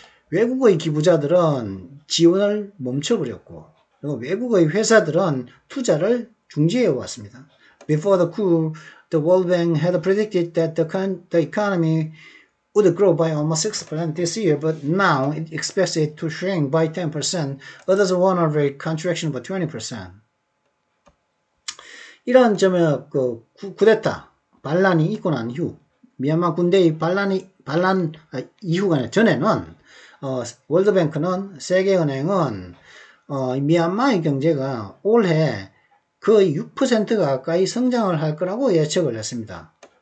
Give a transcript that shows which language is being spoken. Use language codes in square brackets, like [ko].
[ko] 외국의 기부자들은 지원을 멈춰버렸고, 그리고 외국의 회사들은 투자를 중지해 왔습니다. [en] Before the coup, the World Bank had predicted that the economy would grow by almost 6% this year, but now it expects it to shrink by 10%. Others warn of a contraction by 20%. [ko] 이런 점에 쿠데타 반란이 있고 난 이후, 미얀마 군대의 반란 이후가 아니라 전에는 월드뱅크는 세계은행은 미얀마의 경제가 올해 거의 6% 가까이 성장을 할 거라고 예측을 했습니다.